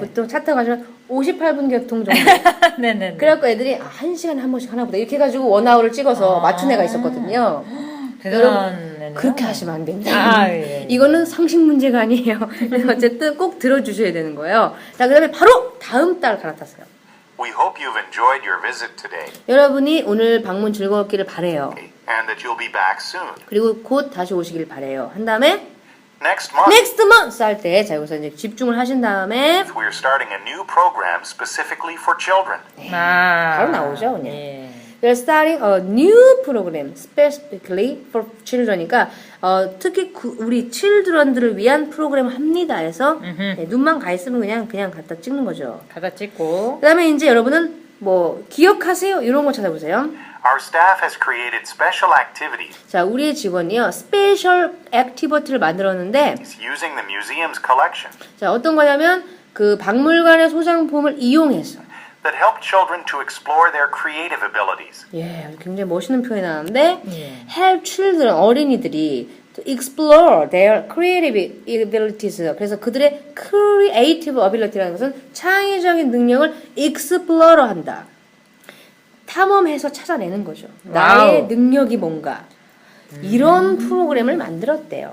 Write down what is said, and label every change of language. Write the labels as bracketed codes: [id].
[ko] 보통 차 타고 가시면 58분 교통 정도. 네네. 그래갖고 애들이 1시간에 한 번씩 하나 보다 이렇게 해가지고 원아웃을 찍어서 맞춘 애가 있었거든요. 대단한 애네요. 그렇게 하시면 안 됩니다. 예. 이거는 상식 문제가 아니에요. 어쨌든 꼭 들어주셔야 되는 거예요. 자, 그 다음에 바로 다음 달 갈아탔어요. [en] We hope you've enjoyed your visit today [ko] 여러분이 오늘 방문 즐거웠기를 바래요. [en] and that you'll be back soon. [ko] 그리고 곧 다시 오시길 바래요. 한 다음에 [en] Next month, [ko] next month 할 때 자 여기서 이제 집중을 하신 다음에 [en] we're starting a new program specifically for children. [ko] 바로 나오죠, 그냥. 예. [en] We're starting a new program specifically for children이니까 [ko] 특히 우리 children들을 위한 프로그램을 합니다. 해서 눈만 가 있으면 그냥 갖다 찍는 거죠. 갖다 찍고. 그다음에 이제 여러분은 뭐 기억하세요 이런 거 찾아보세요. [en] Our staff has created special activities [ko] 자, 우리의 직원이요 스페셜 액티비티를 만들었는데 [en] using the museum's collection [ko] 자 어떤 거냐면 그 박물관의 소장품을 이용해서 [en] that help children to explore their creative abilities. [ko] 예, 굉장히 멋있는 표현이 나왔는데 help children 어린이들이 [en] to explore their creative abilities [ko] 그래서 그들의 creative ability라는 것은 창의적인 능력을 explore 한다. 탐험해서 찾아내는 거죠. 나의 능력이 뭔가 이런 프로그램을 만들었대요.